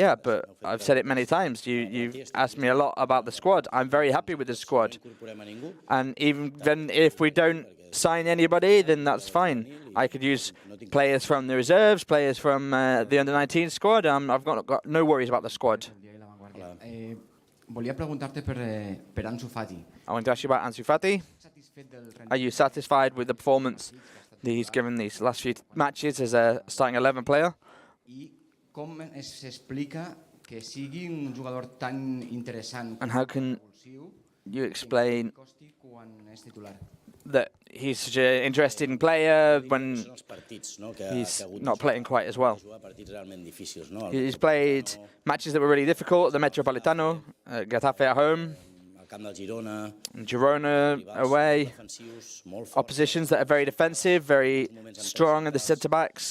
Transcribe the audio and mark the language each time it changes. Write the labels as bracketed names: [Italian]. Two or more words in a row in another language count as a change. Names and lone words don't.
[English] Yeah, but I've said it many times. You've asked me a lot about the squad. I'm very happy with the squad. And even then, if we don't sign anybody, then that's fine. I could use players from the reserves, players from the under-19 squad. I've got no worries about the squad. [Catalan] Volia preguntar-te per Ansu Fati. [English] I want to ask you about Ansu Fati. Are you satisfied with the performance that he's given these last few matches as a starting 11 player? [Catalan] I com s'explica que sigui un jugador tan interessant [English] And how can you explain that he's such an interesting player when he's not playing quite as well? He's played matches that were really difficult, the Metropolitano, Getafe at home, Girona away, oppositions that are very defensive, very strong at the centre-backs.